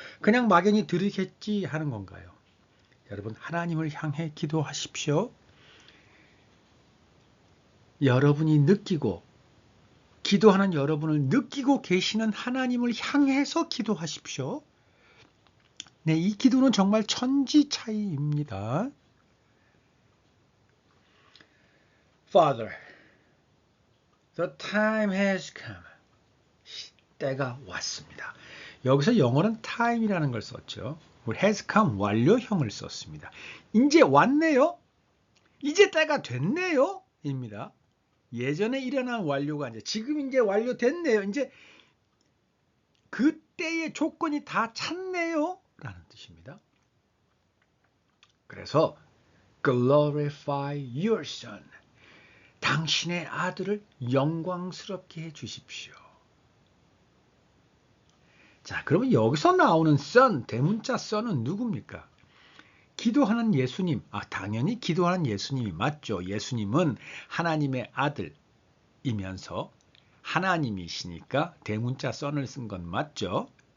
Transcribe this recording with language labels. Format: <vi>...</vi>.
<ko>그냥 막연히 들으겠지 하는 건가요? 여러분, 하나님을 향해 기도하십시오. 여러분이 느끼고, 기도하는 여러분을 느끼고 계시는 하나님을 향해서 기도하십시오. 네, 이 기도는 정말 천지 차이입니다.</ko> <en>Father, the time has come.</en> <ko>때가 왔습니다. 여기서 영어는 time이라는 걸 썼죠.</ko> <en>has come,</en> <ko>완료형을 썼습니다. 이제 왔네요. 이제 때가 됐네요. 입니다. 예전에 일어난 완료가 이제 지금 이제 완료됐네요. 이제 그때의 조건이 다 찼네요. 라는 뜻입니다. 그래서</ko> <en>glorify your son.</en> <ko>당신의 아들을 영광스럽게 해 주십시오. 자, 그러면 여기서 나오는 son, 대문자 son은 누굽니까? 기도하는 예수님. 당연히 기도하는 예수님이 맞죠. 예수님은 하나님의 아들이면서 하나님이시니까 대문자 son을 쓴 건 맞죠.</ko>